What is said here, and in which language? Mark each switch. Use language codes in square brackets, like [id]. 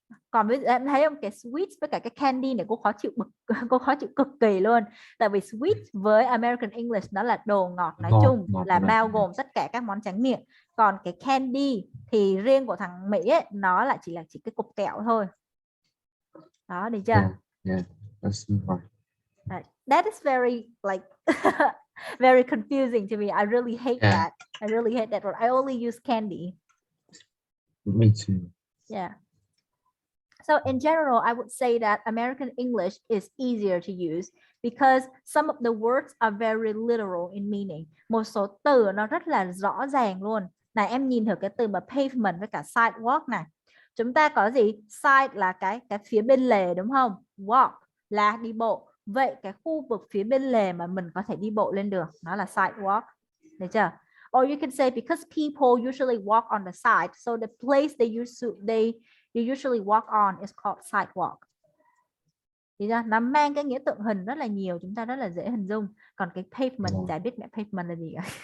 [vi] Còn với em thấy không, cái sweet với cả cái candy này cô khó chịu cô khó chịu cực kỳ luôn. Tại vì sweet với American English nó là đồ ngọt nói chung, là bao gồm tất cả các món tráng miệng. Còn cái candy thì riêng của thằng Mỹ ấy, nó lại chỉ cái cục kẹo thôi. Đó, được chưa? [en] Yeah. That's right. That is very like very confusing to me. I really hate that. I really hate that word. I only use candy. Me too. Yeah. So in general, I would say that American English is easier to use because some of the words are very literal in meaning. [vi] Một số từ nó rất là rõ ràng luôn. Này em nhìn thử cái từ mà pavement với cả sidewalk này. Chúng ta có gì? Side là cái phía bên lề đúng không? Walk là đi bộ. Vậy cái khu vực phía bên lề mà mình có thể đi bộ lên được, nó là sidewalk. Được chưa? [en] Or you can say because people usually walk on the side, so the place you usually walk on is called sidewalk. [vi] Thì ra nó mang cái nghĩa tượng hình rất là nhiều, chúng ta rất là dễ hình dung. Còn cái pavement chả biết mẹ pavement là gì cả.